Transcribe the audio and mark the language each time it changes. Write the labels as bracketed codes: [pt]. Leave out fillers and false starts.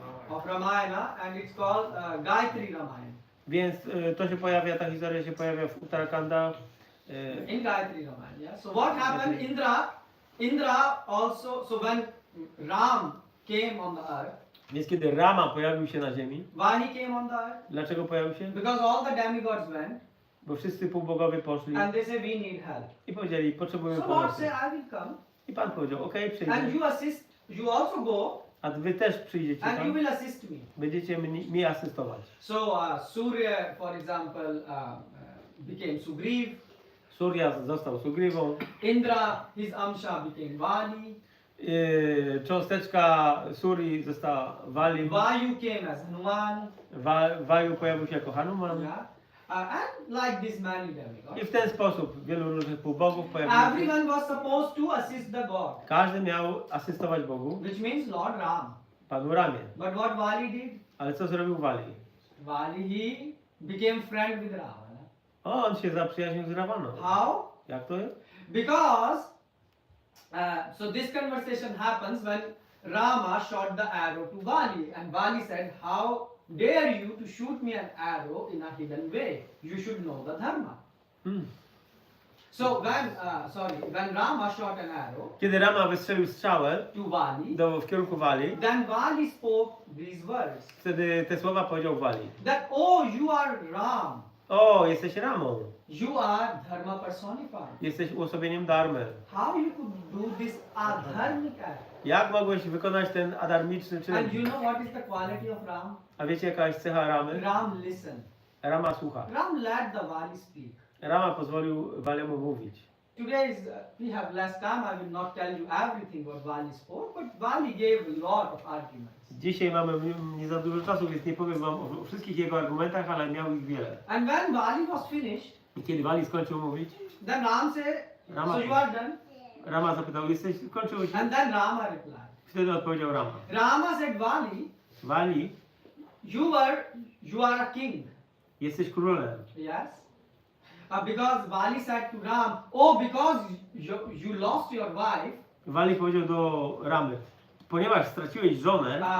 [en] of Ramayana, and it's called Gayatri Ramayana. [pl] Więc to się pojawia, ta historia się pojawia w Uttarakhanda. [en] In Gayatri Ramayana. Yeah. So what happened? Indra also. So when Ram came on the earth, [pl] Więc kiedy Rama pojawił się na ziemi, [en] why he came on the earth? [pl] dlaczego pojawił się? [en] Because all the demigods went, [pl] Bo wszyscy półbogowie poszli [en] and they say we need help. [pl] i powiedzieli, potrzebujemy [en] So Lord [pl] pomocy. [en] said, I will come, [pl] I Pan powiedział, okej, [en] and [pl] przyjdę. [en] you assist. You also go, [pl] A wy też przyjdziecie [en] and you [pl] tam, [en] will assist me. [pl] będziecie mi asystować. [en] So Surya, for example, became Sugriv. [pl] Surya został Sugriwą, [en] Indra, his Amsha became Vali. [pl] cząsteczka Suri została Vali, [en] Vayu came as Hanuman. [pl] Vaju pojawił się jako Hanuman. [en] Yeah. And like this many demigods. [pl] I w ten sposób wielu różnych półbogów pojawiło się. [en] Everyone was supposed to assist the God, [pl] Każdy miał asystować Bogu, [en] which means Lord Ram. [pl] Panu Ramie. [en] But what Vali did? [pl] Ale co zrobił Vali? [en] Vali, he became friend with Ravana. [pl] On się zaprzyjaźnił z Ravaną. [en] How? [pl] Jak to jest? [en] Because, so this conversation happens when Rama shot the arrow to Vali, and Vali said, how dare you to shoot me an arrow in a hidden way? You should know the dharma. So when Rama shot an arrow [pl] Kiedy Rama wystrzelił strzałę [en] to Vali, [pl] w kierunku Vali, [en] then Vali spoke these words, [pl] wtedy te słowa powiedział Vali. [en] that, oh, you are Ram, [pl] O, jesteś Ramą. [en] you are dharma personified. [pl] Jesteś uosobieniem Dharmy. [en] How you could do this adharmic act? [pl] Jak mogłeś wykonać ten adarmiczny czyn? [en] And you know what is the quality of Ram? [pl] A wiecie jaka jest cecha Ramy? [en] Ram listened. [pl] Rama słucha. [en] Ram let the Vali speak. [pl] Rama pozwolił Valiemu mówić. [en] Today we have less time. I will not tell you everything what Vali spoke, but Vali gave a lot of arguments. [pl] Dzisiaj mamy nie za dużo czasu, więc nie powiem wam o wszystkich jego argumentach, ale miał ich wiele. [en] And when Vali was finished, [pl] I kiedy Vali skończył mówić, [en] then Ram said, [pl] Rama- [en] so you are done? [pl] Rama zapytał, skończyłeś? [en] And then Rama replied. [pl] Wtedy odpowiedział Rama. [en] Rama said, Vali, [pl] Vali, [en] you are a king. [pl] jesteś królem. [en] Yes. Because Vali said to Ram, oh, because you lost your wife, [pl] Vali powiedział do Ramy, ponieważ straciłeś żonę